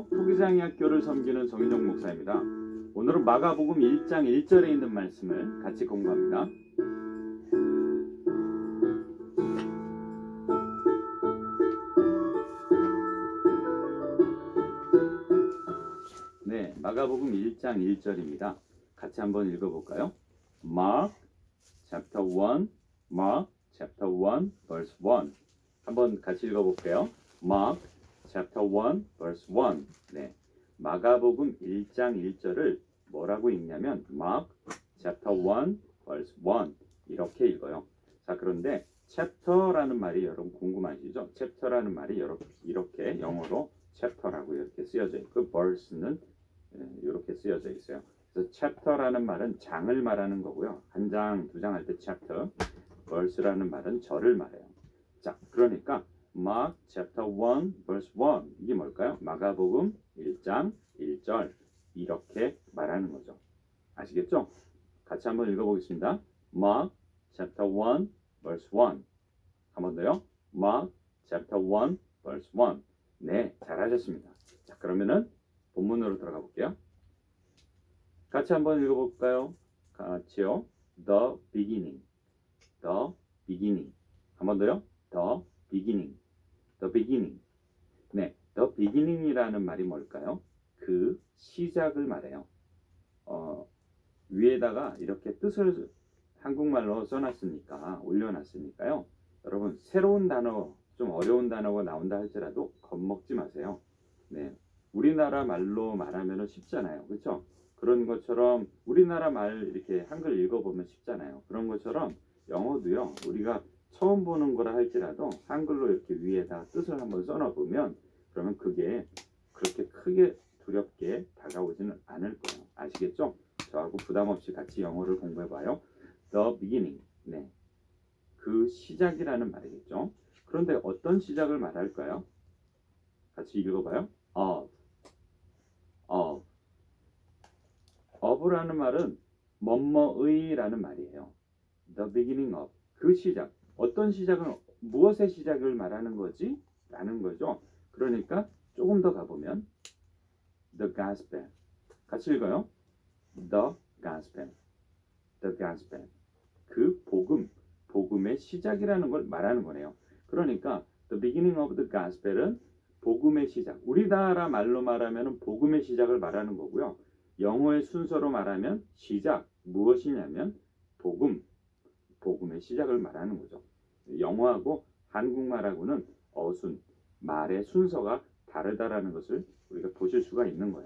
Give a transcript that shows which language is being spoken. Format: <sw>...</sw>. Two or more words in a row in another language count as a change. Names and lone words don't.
<ko>토기장의 학교를 섬기는 정인용 목사입니다. 오늘은 마가복음 1장 1절에 있는 말씀을 같이 공부합니다. 네, 마가복음 1장 1절입니다. 같이 한번 읽어볼까요?</ko> <en>Mark chapter 1, Mark chapter 1, verse 1.</en> <ko>한번 같이 읽어볼게요.</ko> <en>Mark chapter 1, verse 1.</en> <ko>네, 마가복음 1장 1절을 뭐라고 읽냐면</ko> <en>Mark chapter 1, verse 1</en> <ko>이렇게 읽어요. 자, 그런데 chapter라는 말이 여러분 궁금하시죠? chapter라는 말이 이렇게 영어로</ko> <en>chapter라고 이렇게</en> <ko>쓰여져 있고 verse는 이렇게 쓰여져 있어요. 그래서 chapter라는 말은 장을 말하는 거고요. 한 장, 두 장 할 때 chapter, verse라는 말은 절을 말해요. 자, 그러니까</ko> <en>Mark chapter 1, verse 1</en> <ko>이게 뭘까요? 마가복음 1장 1절 이렇게 말하는 거죠. 아시겠죠? 같이 한번 읽어보겠습니다.</ko> <en>Mark chapter 1, verse 1.</en> <ko>한 번 더요.</ko> <en>Mark chapter 1, verse 1.</en> <ko>네, 잘하셨습니다. 자, 그러면은 본문으로 들어가 볼게요. 같이 한번 읽어볼까요? 같이요.</ko> <en>The beginning. The beginning.</en> <ko>한 번 더요.</ko> <en>The beginning. The beginning. 네, the beginning</en> <ko>이라는 말이 뭘까요? 그 시작을 말해요. 위에다가 이렇게 뜻을 한국말로 써놨으니까 올려놨으니까요. 여러분 새로운 단어, 좀 어려운 단어가 나온다 할지라도 겁먹지 마세요. 네, 우리나라 말로 말하면 쉽잖아요. 그렇죠? 그런 것처럼 우리나라 말 이렇게 한글 읽어보면 쉽잖아요. 그런 것처럼 영어도요. 우리가 처음 보는 거라 할지라도 한글로 이렇게 위에다 뜻을 한번 써놔보면 그러면 그게 그렇게 크게 두렵게 다가오지는 않을 거예요. 아시겠죠? 저하고 부담 없이 같이 영어를 공부해봐요.</ko> <en>The beginning.</en> <ko>네, 그 시작이라는 말이겠죠. 그런데 어떤 시작을 말할까요? 같이 읽어봐요. of라는 말은 뭐뭐의라는 말이에요.</ko> <en>The beginning of.</en> <ko>그 시작. 어떤 시작은 무엇의 시작을 말하는 거지? 라는 거죠. 그러니까 조금 더 가보면</ko> <en>The gospel.</en> <ko>같이 읽어요.</ko> <en>The gospel. The gospel.</en> <ko>그 복음, 복음의 시작이라는 걸 말하는 거네요. 그러니까</ko> <en>The beginning of the gospel</en> <ko>은 복음의 시작. 우리나라 말로 말하면 복음의 시작을 말하는 거고요. 영어의 순서로 말하면 시작, 무엇이냐면 복음, 복음의 시작을 말하는 거죠. 영어하고 한국말하고는 어순, 말의 순서가 다르다라는 것을 우리가 보실 수가 있는 거예요.</ko>